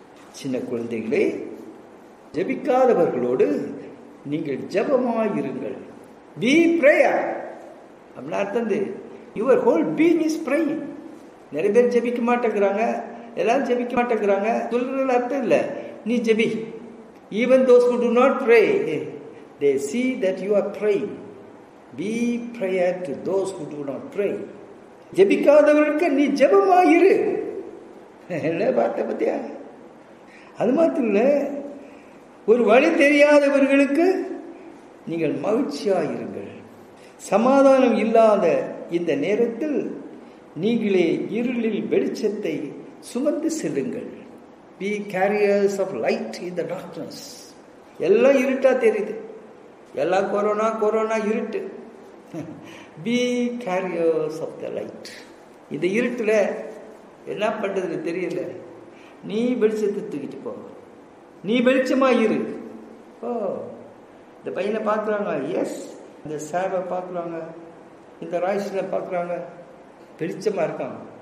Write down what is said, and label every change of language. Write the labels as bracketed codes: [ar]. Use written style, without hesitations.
[ta] சின்ன குழந்தைகளே, ஜெபிக்காதவர்களோடு நீங்கள் ஜெபமாயிருங்கள். [en] Be prayer. [ta] அப்படின்னா அர்த்தம் [en] Your whole being is praying. [ta] நிறைய பேர் ஜெபிக்க மாட்டேங்கிறாங்க, எல்லாரும் ஜெபிக்க மாட்டேங்கிறாங்க. சொல்றது அர்த்தம் இல்லை, நீ JP. [en] Even those who do not pray, they see that you are praying. Be prayer to those who do not pray. [ta] ஜெபிக்காதவர்களுக்கு நீ ஜெபமாயிரு. என்ன பார்த்த பத்தியா? அது மாத்திரம் இல்லை, ஒரு வழி தெரியாதவர்களுக்கு நீங்கள் மகிழ்ச்சியாயிருங்கள். சமாதானம் இல்லாத இந்த நேரத்தில் நீங்களே இருளில் வெளிச்சத்தை சுமந்து செல்லுங்கள். [en] Be carriers of light in the darkness. [ta] எல்லாம் இருட்டா தெரியுது, எல்லாம் கொரோனா இருட்டு. [en] Be carriers of the light. [ta] இந்த இருட்டுல என்ன பண்றதுன்னு தெரியல, நீ வெளிச்சத்தை தூக்கிட்டு போ, நீ வெளிச்சமா இரு. ஓ, இந்த பையனை பார்க்குறாங்க, எஸ், இந்த சாவை பார்க்குறாங்க, இந்த ராய்ஸில் பார்க்குறாங்க, வெளிச்சமாக இருக்காங்க.